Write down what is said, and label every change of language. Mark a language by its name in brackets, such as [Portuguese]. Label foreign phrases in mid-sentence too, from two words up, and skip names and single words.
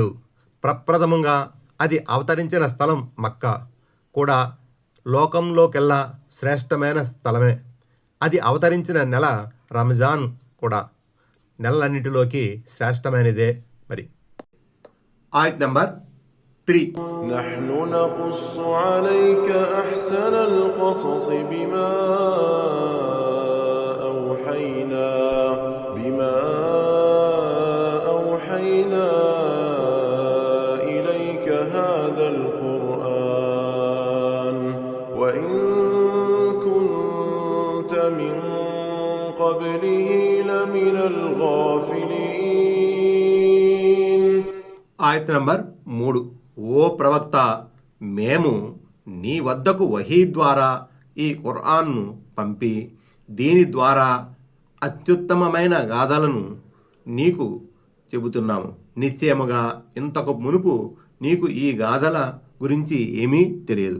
[Telugu] ప్రప్రథమంగా అది అవతరించిన స్థలం మక్కా కూడా లోకంలోకెల్లా శ్రేష్టమైన స్థలమే. అది అవతరించిన నెల రంజాన్ కూడా నెలలన్నిటిలోకి శ్రేష్టమైనదే. మరి ఆయత్ నంబర్ 3. [Arabic] نحن نقص عليك أحسن القصص بما أوحينا أوحينا إليك هذا القرآن وإن كنت من قبله لمن الغافلين. [Telugu] ఆయత్ నంబర్ 3. ఓ ప్రవక్త, మేము నీ వద్దకు వహీ ద్వారా ఈ ఖురాన్ను పంపి దీని ద్వారా అత్యుత్తమమైన గాథలను నీకు చెబుతున్నాము. నిశ్చయముగా ఇంతకు మునుపు నీకు ఈ గాథల గురించి ఏమీ తెలియదు.